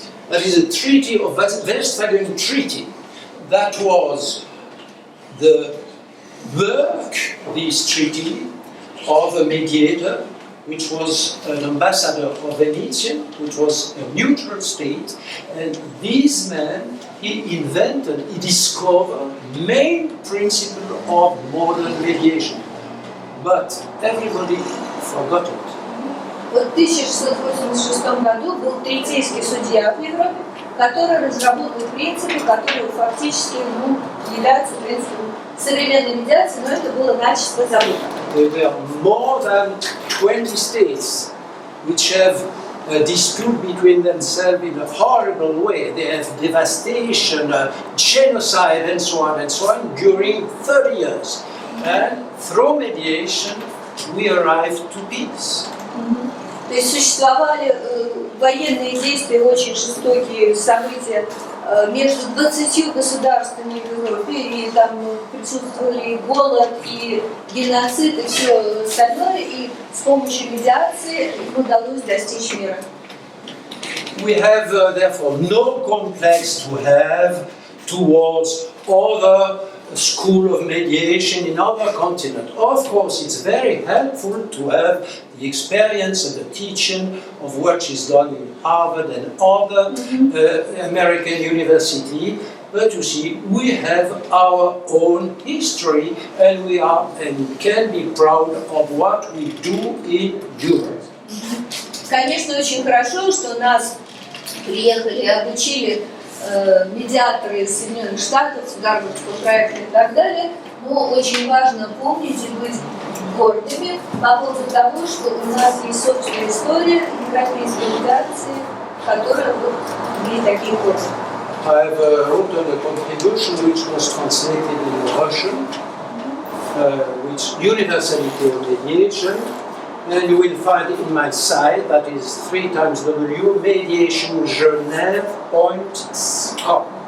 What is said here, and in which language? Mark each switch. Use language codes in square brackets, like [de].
[en] That is a treaty of Westphalian Treaty. That was the work, this treaty, of a mediator, which was an ambassador of Venetian, which was a neutral state, and this man, he invented, he discovered main principle of modern mediation. But everybody forgot it. [ru] В 1686 году был третейский судья в Европе, который разработал принципы, которые фактически являются принципом современной медиации, но это было начисто забыто. [en] There were more than 20 states which have a dispute between themselves in a horrible way. They have devastation, genocide, and so on during 30 years. And through mediation, we arrived to peace. [ru] То есть существовали военные действия, очень жестокие события между 20 государствами в Европе, и там присутствовали и голод, и геноцид, и все остальное, и с помощью медиации им удалось достичь мира. [en] We have therefore no complex to have towards other school of mediation in other continents. Of course, it's very helpful to have the experience and the teaching of what is done in Harvard and other American universities. But you see, we have our own history, and we are and can be proud of what we do in Europe. [ru] Конечно, очень хорошо, что у нас приехали и обучили медиаторы из Соединенных Штатов, с Гарвардского проекта и так далее, но очень важно помнить и быть гордыми по поводу того, что у нас есть собственная история европейской медиации, которая имеет такие корни. [en] I have written a contribution which was translated in Russian, which universality of mediation, and you will find in my site, that is 3x mediationgeneve.com.